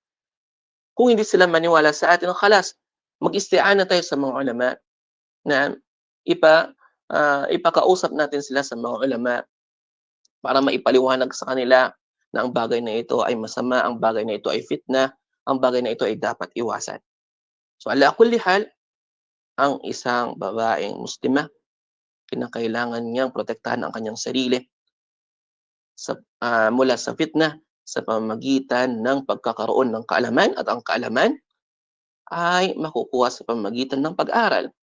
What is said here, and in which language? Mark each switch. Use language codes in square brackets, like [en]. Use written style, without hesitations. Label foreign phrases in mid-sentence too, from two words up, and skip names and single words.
[tl] Kung hindi sila maniwala sa atin, khalas, mag-isti'ana tayo sa mga ulama. ipakausap natin sila sa mga ulama para maipaliwanag sa kanila na ang bagay na ito ay masama, ang bagay na ito ay fitna, ang bagay na ito ay dapat iwasan. So, [ar] على كل حال, [tl] ang isang babaeng Muslimah, kinakailangan niyang protektahan ang kanyang sarili mula sa fitna sa pamamagitan ng pagkakaroon ng kaalaman, at ang kaalaman ay makukuha sa pamamagitan ng pag-aral,